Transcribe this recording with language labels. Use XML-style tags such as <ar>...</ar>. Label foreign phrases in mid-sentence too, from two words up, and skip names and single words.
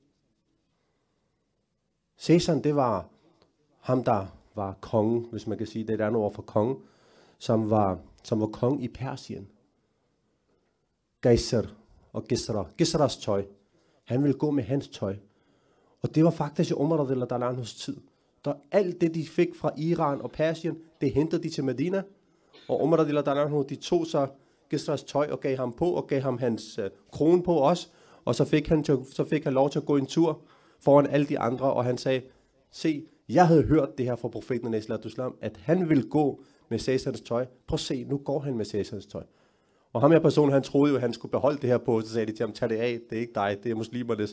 <da>Cæsaren, det var ham, der var kongen, hvis man kan sige det, er et andet ord for konge, som var konge i Persien. Gejser og Gisras tøj. Han ville gå med hans tøj. Og det var faktisk i Umar</da> <ar>رضي الله عنه</ar> <da>tid. Der alt det, de fik fra Iran og Persien, det hentede de til Medina. Og Umar</da> <ar>رضي الله عنه,</ar> <da>de tog så Gisras tøj og gav ham på, og gav ham hans krone på også. Og så fik han lov til at gå en tur foran alle de andre, og han sagde, se, jeg havde hørt det her fra profeten at han ville gå med Cæsarens tøj. Prøv at se, nu går han med Cæsarens tøj. Og ham her person, han troede jo, at han skulle beholde det her på, så sagde de til ham, tag det af, det er ikke dig, det er muslimernes.</da>